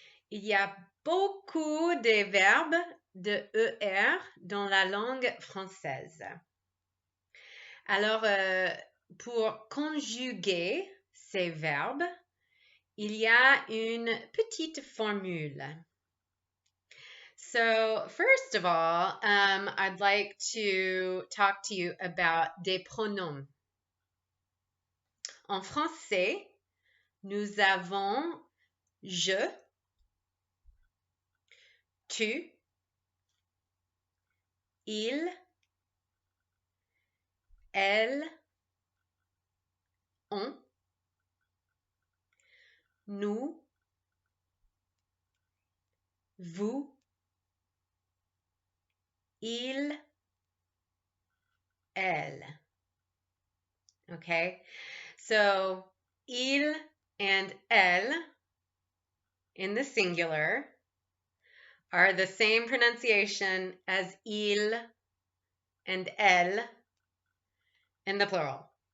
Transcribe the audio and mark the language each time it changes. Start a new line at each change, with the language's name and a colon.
French: Il y a beaucoup de verbes de ER dans la langue française. Alors, pour conjuguer ces verbes, il y a une petite formule.
English: So, first of all, I'd like to talk to you about
French: des pronoms. En français, nous avons je, tu, il, elle, on, nous, vous, il, elle.
English: Okay, so il and elle in the singular are the same pronunciation as il and elle in the plural.